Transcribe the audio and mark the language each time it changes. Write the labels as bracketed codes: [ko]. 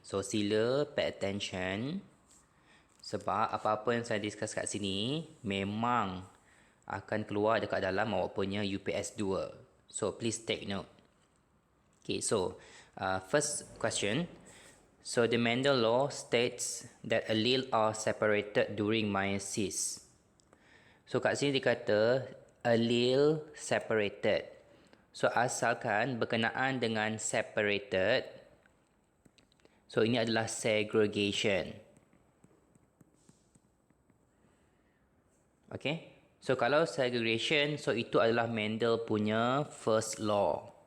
[ms] So, sila [en] pay attention [ms] sebab apa-apa yang saya discuss kat sini memang akan keluar dekat dalam awak punya UPS 2. [en] So, please take note. Okay, so first question. So, the Mendel law states that alleles are separated during meiosis. [ms] So kat sini dikata [en] allele separated. [ms] So asalkan berkenaan dengan separated, so ini adalah segregation. Okay. So kalau segregation, so itu adalah Mendel punya [en] first law.